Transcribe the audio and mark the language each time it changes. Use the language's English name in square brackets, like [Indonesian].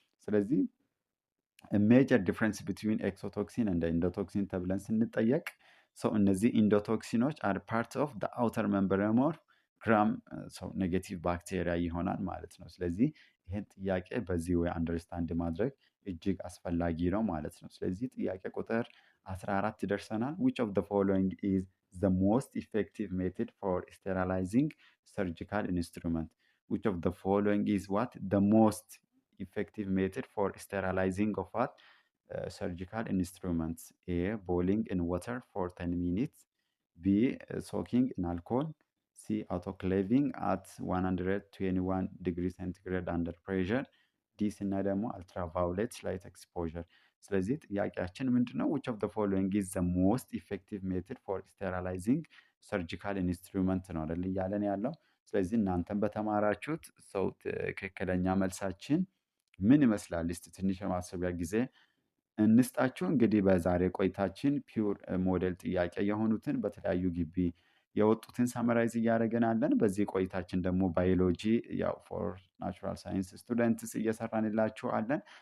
[Amharic] ስለዚህ [English] ሜጀር ዲፍረንስ ቢትዊን ኤክሶቶክሲን [Amharic] እንደ ኢንዶቶክሲን ተብለን ስንጠየቅ ሰው እነዚህ ኢንዶቶክሲኖች [English] አር ፓርት ኦፍ ዘ አውተር ሜምብሬን ኦፍ ግራም [Amharic] ሰው ኔጌቲቭ ባክቴሪያ ይሆናል ማለት ነው። ስለዚህ ይህን ጥያቄ በዚህ ወይ አንደርስታንድ ማድረግ እጅግ አስፈላጊ ነው ማለት ነው። ስለዚህ ጥያቄ ቁጥር 14 ደርሰናል። [English] which of the following is the most effective method for sterilizing surgical instrument? which of the following is what the most effective method for sterilizing of what surgical instruments? A boiling in water for 10 minutes. B soaking in alcohol. C autoclaving at 121 degrees centigrade under pressure. [Amharic] ዲ ስናይ ደግሞ [English] ultraviolet light exposure። [Amharic] ስለዚህ ጥያቄያችን ምንድነው? [English] which of the following is the most effective method for sterilizing surgical instrument [Amharic] ነው አይደል እያለን ያለው። ስለዚህ እናንተም በተማራችሁት ሰው ትክክለኛ መልሳችን ምን ይመስላል? እስቲ ትንሽ የማሰቢያ ጊዜ እንስጣችሁ። እንግዲህ በዛሬ ቆይታችን ፒውር ሞዴል ጥያቄ የሆኑትን በተለያዩ ግቢ የወጡትን ሳመራይዝ እያደረግን አለን። በዚህ ቆይታችን ደግሞ ባዮሎጂ ያው [English] ፎር ናቹራል ሳይንስ ስቱደንትስ [Amharic] እየሰራንላችሁ አለን።